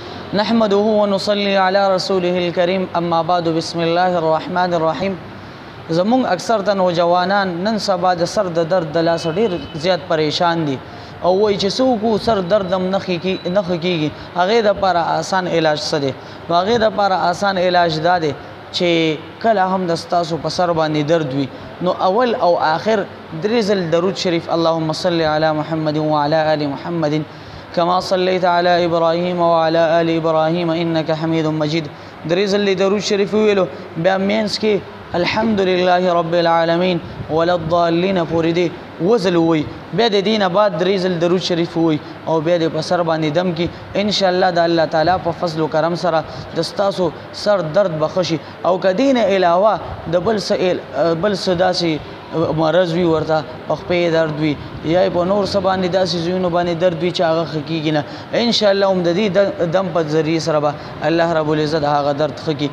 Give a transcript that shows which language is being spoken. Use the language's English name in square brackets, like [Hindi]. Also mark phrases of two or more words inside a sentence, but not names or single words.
[Arabic] نحمده ونصلي على رسوله الكريم اما بعد بسم الله الرحمن الرحیم. [Pashto] زمونږ اکثر د نوجوانان نن سبا د سر د درد د لاسه ډېر زیات پریشان دي او وایي چې څوک سر درد هم نه کېږي. هغې دپاره آسان علاج څه دی؟ نو هغې دپاره آسان علاج دا دی چې کله هم د ستاسو په سر باندې درد وي نو اول او آخر درې ځل درود شریف [Arabic] اللهم صل علی محمد وعلى آل محمد كما صليت على إبراهيم وعلى آل إبراهيم إنك حميد مجيد. [Pashto] درې ځل درود شریف ویلو بیا مینس کې [Arabic] الحمد لله رب العالمین ولا الضالین [Pashto] پورې دی وزل وي. بیا د دینه بعد درې ځل درود شریف وي او بیا د په سر باندې دم کې انشاءالله د الله تعالی په فضل و کرم سره د ستاسو سر درد به ښه شي. او که دینه علاوه د بل څه داسې مرض وي ورته په خپې درد وي یا په نور څه باندې داسې ځایونو باندې درد وي چې هغه ښه کېږي نه انشاءالله هم د دې دم په ذریعې سره به الله رب العزت هغه درد ښه کړي.